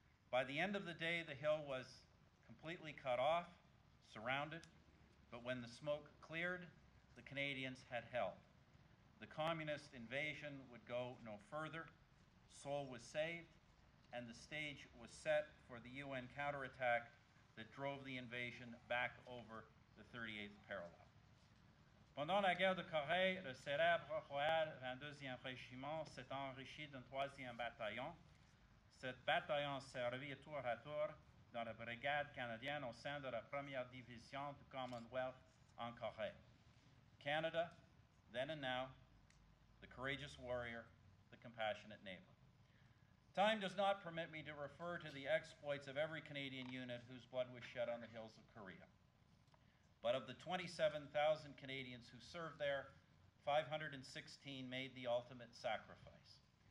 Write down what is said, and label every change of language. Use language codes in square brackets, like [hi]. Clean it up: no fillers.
[en] By the end of the day, the hill was completely cut off, surrounded, but when the smoke cleared, the Canadians had held. The communist invasion would go no further. Seoul was saved, and the stage was set for the UN counterattack that drove the invasion back over the 38th parallel. [fr] Pendant la guerre de Corée, le célèbre Royal 22e Régiment s'est enrichi d'un 3e bataillon. Cet bataillon servit tour à tour dans la brigade canadienne au sein de la 1e division du Commonwealth en Corée. [en] Canada, then and now, the courageous warrior, the compassionate neighbor. Time does not permit me to refer to the exploits of every Canadian unit whose blood was shed on the hills of Korea. But of the 27,000 Canadians who served there, 516 made the ultimate sacrifice.